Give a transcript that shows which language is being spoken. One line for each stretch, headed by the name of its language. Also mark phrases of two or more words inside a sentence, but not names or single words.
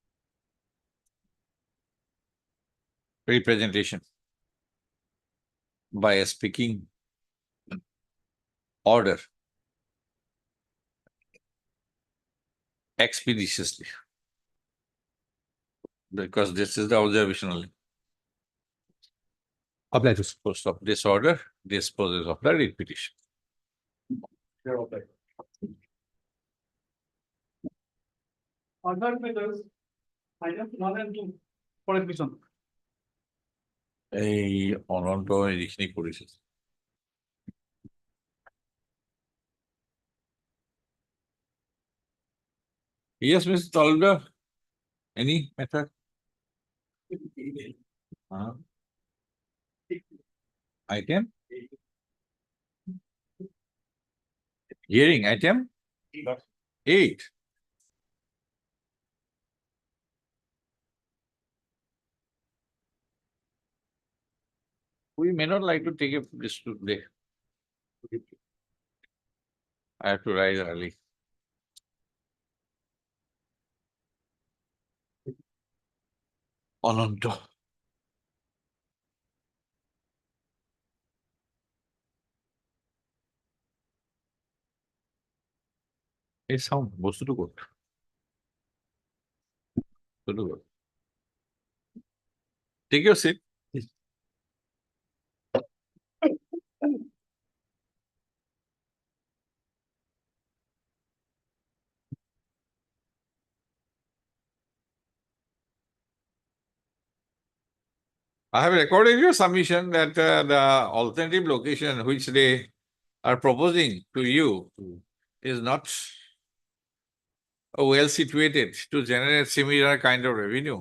English: representation by a speaking order expeditiously, because this is the observational Obliges. post of this order disposes of the writ petition. other matters, item 1 and 2 for admission.
Assamese: এই অনন্ত এইখিনি কৰিছে।
English: Yes, Mr. Talda. Any matter? Item? Hearing item? 8. We may not like to take this today. I have to rise early.
Assamese: অনন্ত। এই চাওঁ বস্তুটো ক'ত? বস্তুটো ক'ত?
English: Take your seat. I have recorded your submission that the alternative location which they are proposing to you is not well situated to generate similar kind of revenue.